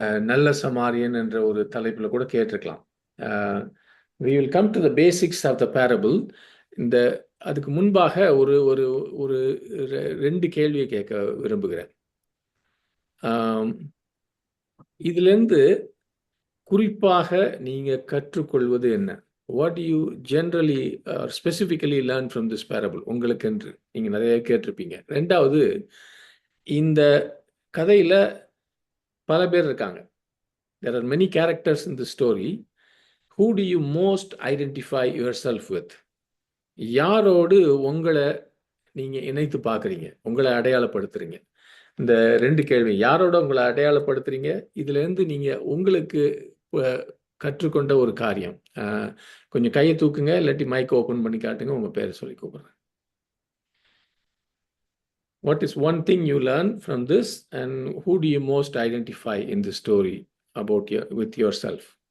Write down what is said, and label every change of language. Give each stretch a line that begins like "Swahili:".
Tamil: நல்ல சமாரியன் என்ற ஒரு தலைப்புல கூட கேட்டிருக்கலாம்.
English: we will come to the basics of the parable.
Tamil: அதுக்கு முன்பாக ஒரு ஒரு ஒரு 2 கேள்வியை கேட்க விரும்புகிறேன். இதிலிருந்து குறிப்பாக நீங்க கற்றுக்கொள்வது என்ன?
English: What do you generally or specifically learn from this parable?
Tamil: உங்களுக்கு என்று நீங்க நிறைய கேட்டிருப்பீங்க. 2வது, இந்த கதையில பல பேர் இருக்காங்க.
English: There are many characters in the story. Who do you most identify yourself with?
Tamil: யாரோடு உங்களை நீங்க இணைத்து பார்க்குறீங்க, உங்களை அடையாளப்படுத்துறீங்க? இந்த 2 கேள்வி. யாரோட உங்களை அடையாளப்படுத்துறீங்க? இதுல இருந்து நீங்க உங்களுக்கு கற்றுக்கொண்ட ஒரு காரியம். கொஞ்சம் கையை தூக்குங்க, இல்லாட்டி மைக் ஓபன் பண்ணி காட்டுங்க, உங்க பேரை சொல்லி கூப்பிடுறேன்.
English: What is one thing you learn from this and who do you most identify in the story about with yourself?